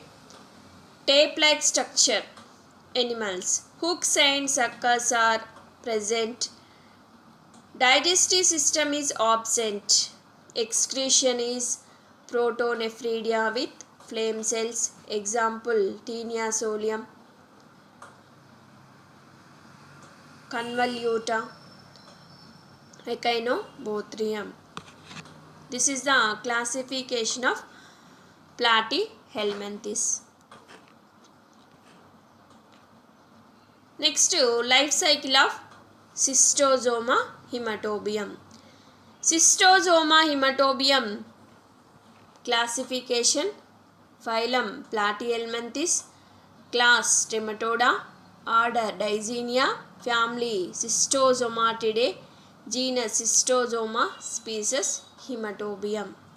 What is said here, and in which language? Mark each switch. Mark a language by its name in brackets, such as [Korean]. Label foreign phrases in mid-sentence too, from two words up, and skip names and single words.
[English] Tape-like structure. Animals. Hooks and suckers are present. Digestive system is absent. Excretion is protonephridia with flame cells. Example Taenia solium, convoluta, echinobothrium. This is the classification of Platyhelminthes. Next, life cycle of Cystosoma hematobium. Cystosoma hematobium classification: phylum Platyhelminthes, class Trematoda, order Diazenia, family Cystosomatidae, genus Cystosoma, species Hematobium.